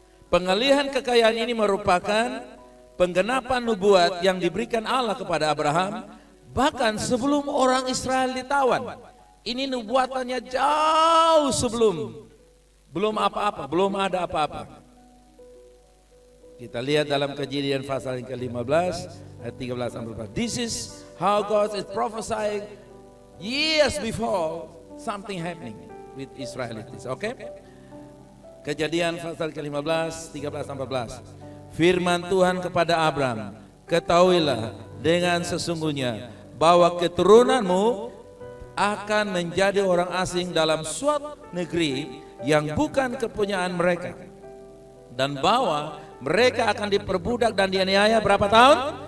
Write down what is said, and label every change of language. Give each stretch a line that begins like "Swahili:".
Indonesian: Pengalihan kekayaan ini merupakan penggenapan nubuat yang diberikan Allah kepada Abraham bahkan sebelum orang Israel ditawan. Ini nubuatannya jauh sebelum, belum apa-apa, belum ada apa-apa. Kita lihat dalam Kejadian pasal yang ke-15 ayat 13 sampai 14.
English: This is how God is prophesying years before something happening with Israelites. Okay?
Indonesian: Kejadian pasal ke-15 13 sampai 14. Firman Tuhan kepada Abraham, ketahuilah dengan sesungguhnya bahwa keturunanmu akan menjadi orang asing dalam suatu negeri yang bukan kepunyaan mereka, dan bahwa mereka akan diperbudak dan dianiaya berapa tahun?